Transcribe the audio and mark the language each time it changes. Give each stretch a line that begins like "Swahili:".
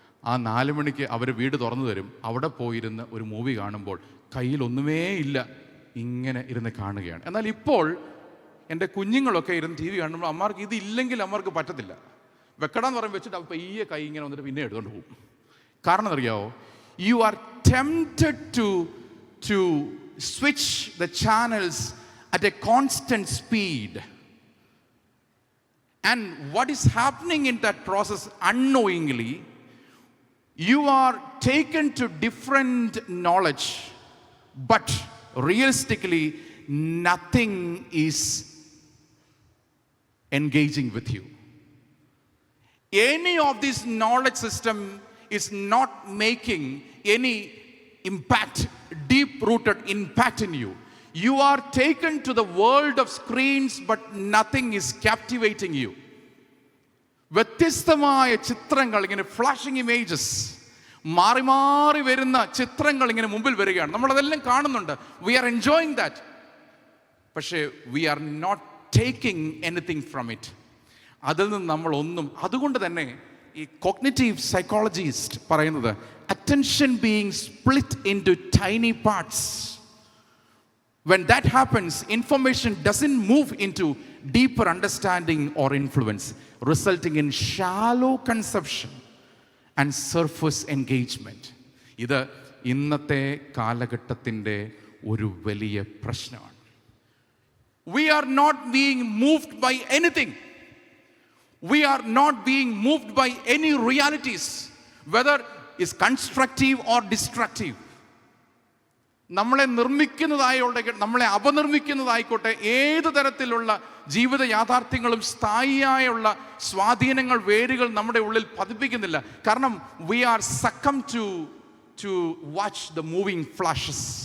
Malayalam: ആ 4 മണിക്ക് അവർ വീട് തുറന്നു തരും. അവിടെ പോയിരുന്ന് ഒരു മൂവി കാണുമ്പോൾ കയ്യിലൊന്നുമേ ഇല്ല, ഇങ്ങനെ ഇരുന്ന് കാണുകയാണ്. എന്നാൽ ഇപ്പോൾ എൻ്റെ കുഞ്ഞുങ്ങളൊക്കെ ഇരുന്ന് ടി വി കാണുമ്പോൾ അമ്മമാർക്ക് ഇതില്ലെങ്കിൽ അമ്മമാർക്ക് പറ്റത്തില്ല. വെക്കടാന്ന് പറയുമ്പോൾ വെച്ചിട്ട് അപ്പോൾ ഈ കൈ ഇങ്ങനെ വന്നിട്ട് പിന്നെ എടുത്തുകൊണ്ട് പോകും. കാരണം അറിയാമോ?
English: You are tempted to switch the channels at a constant speed, and what is happening in that process, unknowingly you are taken to different knowledge, but realistically nothing is engaging with you. Any of this knowledge system is not making any impact, deep-rooted impact in you. You are taken to the world of screens, but nothing is captivating you.
Malayalam: വ്യത്യസ്തമായ ചിത്രങ്ങൾ, ഇങ്ങനെ flashing images, മാറി മാറി വരുന്ന ചിത്രങ്ങൾ ഇങ്ങനെ മുമ്പിൽ വരികയാണ്. നമ്മളതെല്ലാം കാണുന്നുണ്ട്.
English: We are enjoying that. പക്ഷേ we are not taking anything from it.
Malayalam: അതിൽ നിന്ന് നമ്മളൊന്നും. അതുകൊണ്ട് തന്നെ ഈ കോഗ്നിറ്റീവ് സൈക്കോളജിസ്റ്റ് പറയുന്നത്
English: attention being split into tiny parts. When that happens, information doesn't move into deeper understanding or influence, resulting in shallow conception and surface engagement.
Malayalam: ഇത് ഇന്നത്തെ കാലഘട്ടത്തിൻ്റെ ഒരു വലിയ പ്രശ്നമാണ്.
English: We are not being moved by anything. We are not being moved by any realities, whether is constructive or destructive.
Malayalam: നമ്മളെ നിർമ്മിക്കുന്നതായോട്ടെ, നമ്മളെ അപനിർമ്മിക്കുന്നതായിക്കോട്ടെ, ഏത് തരത്തിലുള്ള ജീവിത യാഥാർത്ഥ്യങ്ങളും സ്ഥായിയായുള്ള സ്വാധീനങ്ങൾ, വേരുകൾ നമ്മുടെ ഉള്ളിൽ പതിപ്പിക്കുന്നില്ല.
English: കാരണം we are succumbed to watch the moving flashes.